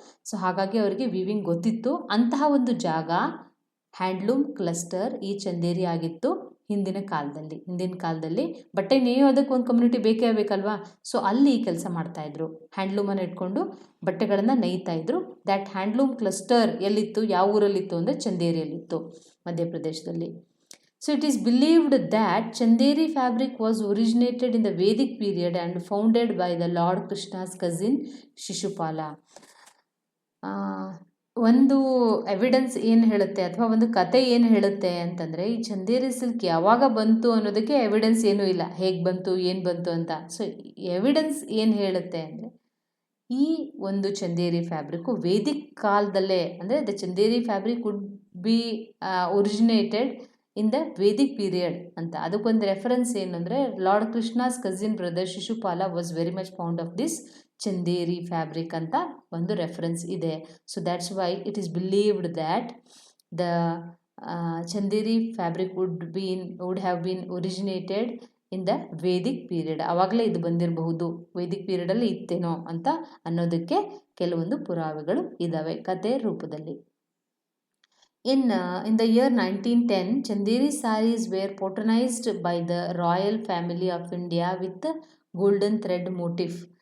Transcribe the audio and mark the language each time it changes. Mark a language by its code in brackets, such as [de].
[kn] So ಹಾಗಾಗಿ ಅವರಿಗೆ weaving ಗೊತ್ತಿತ್ತು. ಅಂತಹ ಒಂದು ಜಾಗ ಹ್ಯಾಂಡ್ಲೂಮ್ ಕ್ಲಸ್ಟರ್ ಈ ಚಂದೇರಿ ಆಗಿತ್ತು ಹಿಂದಿನ ಕಾಲದಲ್ಲಿ. ಬಟ್ಟೆ ನೇಯೋದಕ್ಕೆ ಒಂದು ಕಮ್ಯುನಿಟಿ ಬೇಕಲ್ವಾ. ಸೊ ಅಲ್ಲಿ ಕೆಲಸ ಮಾಡ್ತಾಯಿದ್ರು, ಹ್ಯಾಂಡ್ಲೂಮನ್ನು ಇಟ್ಕೊಂಡು ಬಟ್ಟೆಗಳನ್ನು ನೇಯ್ತಾಯಿದ್ರು. ದ್ಯಾಟ್ ಹ್ಯಾಂಡ್ಲೂಮ್ ಕ್ಲಸ್ಟರ್ ಎಲ್ಲಿತ್ತು, ಯಾವ ಊರಲ್ಲಿತ್ತು ಅಂದರೆ ಚಂದೇರಿಯಲ್ಲಿತ್ತು, ಮಧ್ಯಪ್ರದೇಶದಲ್ಲಿ. [en] So it is believed that Chanderi fabric was originated in the Vedic period and founded by the Lord Krishna's cousin Shishupala. [kn] ಒಂದು ಎವಿಡೆನ್ಸ್ ಏನು ಹೇಳುತ್ತೆ ಅಥವಾ ಒಂದು ಕತೆ ಏನು ಹೇಳುತ್ತೆ ಅಂತಂದರೆ, ಈ ಚಂದೇರಿ ಸಿಲ್ಕ್ ಯಾವಾಗ ಬಂತು ಅನ್ನೋದಕ್ಕೆ ಎವಿಡೆನ್ಸ್ ಏನೂ ಇಲ್ಲ, ಹೇಗೆ ಬಂತು ಏನು ಬಂತು ಅಂತ. ಸೊ ಎವಿಡೆನ್ಸ್ ಏನು ಹೇಳುತ್ತೆ ಅಂದರೆ, ಈ ಒಂದು ಚಂದೇರಿ ಫ್ಯಾಬ್ರಿಕ್ಕು ವೇದಿಕ್ ಕಾಲದಲ್ಲೇ, ಅಂದರೆ [en] the Chanderi fabric would be originated in the Vedic period [kn] ಅಂತ. ಅದಕ್ಕೊಂದು ರೆಫರೆನ್ಸ್ ಏನಂದರೆ, [en] lord Krishna's cousin brother Shishupala was very much fond of this Chanderi fabric [kn] ಅಂತ ಒಂದು ರೆಫರೆನ್ಸ್ ಇದೆ. [en] So that's why it is believed that the Chanderi fabric would have been originated in the Vedic period. [kn] ಆವಾಗಲೇ ಇದು ಬಂದಿರಬಹುದು, Vedic ಪೀರಿಯಡಲ್ಲಿ ಇತ್ತೇನೋ ಅಂತ ಅನ್ನೋದಕ್ಕೆ ಕೆಲವೊಂದು ಪುರಾವೆಗಳು ಇದ್ದಾವೆ ಕತೆ ರೂಪದಲ್ಲಿ. [en] In the year 1910, Chanderi sarees were patronized by the royal family of India with golden thread motif.